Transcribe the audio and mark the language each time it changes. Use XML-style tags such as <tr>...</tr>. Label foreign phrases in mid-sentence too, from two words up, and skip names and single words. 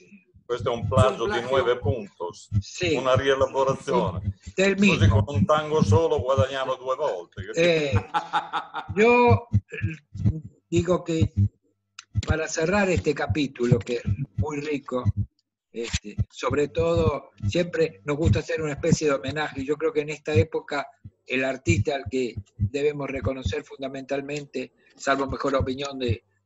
<it>Questo è un plagio di 9 puntos, sì. Una rielaborazione. Sì. Così con un tango solo guadagniamo 2 volte.</it> <es>Yo digo que para cerrar este capítulo, que es muy rico, sobre todo siempre nos gusta hacer una especie de homenaje. Yo creo que en esta época el artista al que debemos reconocer fundamentalmente, salvo mejor opinión de</es>